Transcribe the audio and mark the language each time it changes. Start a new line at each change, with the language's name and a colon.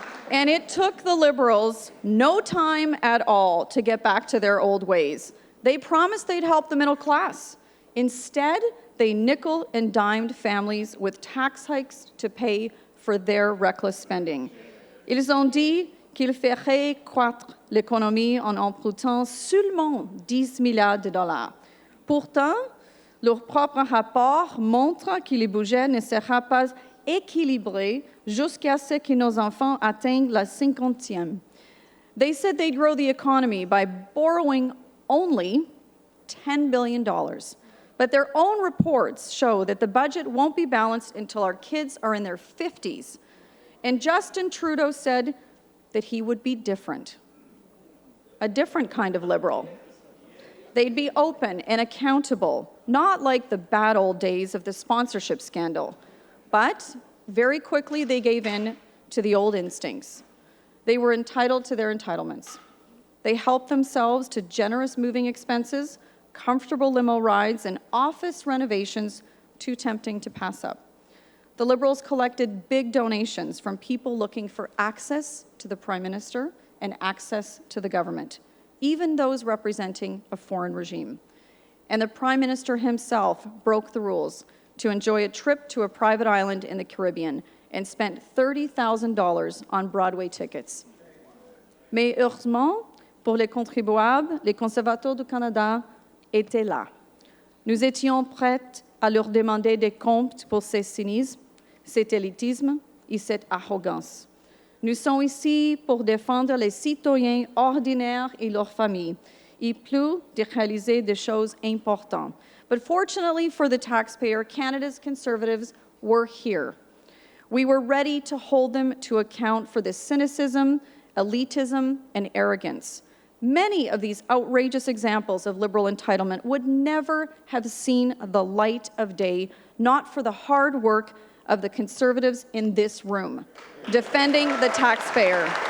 English: And it took the Liberals no time at all to get back to their old ways. They promised they'd help the middle class. Instead, they nickel and dimed families with tax hikes to pay for their reckless spending.
French: Ils ont dit qu'ils feraient croître l'économie en empruntant seulement 10 milliards de dollars. Pourtant, leur propre rapport montre que le budget ne sera pas équilibré jusqu'à ce que nos enfants atteignent la 50e.
English: They said they'd grow the economy by borrowing only $10 billion. But their own reports show that the budget won't be balanced until our kids are in their 50s. And Justin Trudeau said that he would be different, a different kind of Liberal. They'd be open and accountable, not like the bad old days of the sponsorship scandal. But very quickly, they gave in to the old instincts. They were entitled to their entitlements. They helped themselves to generous moving expenses, comfortable limo rides, and office renovations too tempting to pass up. The Liberals collected big donations from people looking for access to the Prime Minister and access to the government, even those representing a foreign regime. And the Prime Minister himself broke the rules to enjoy a trip to a private island in the Caribbean and spent $30,000 on Broadway tickets.
French: Mais heureusement, pour les contribuables, les conservateurs du Canada étaient là. Nous étions prêts à leur demander des comptes pour ce cynisme, cet élitisme et cette arrogance. Nous sommes ici pour défendre les citoyens ordinaires et leurs familles, et plus de réaliser des choses importantes.
English: But fortunately for the taxpayer, Canada's Conservatives were here. We were ready to hold them to account for the cynicism, elitism, and arrogance. Many of these outrageous examples of Liberal entitlement would never have seen the light of day, not for the hard work of the Conservatives in this room, defending the taxpayer.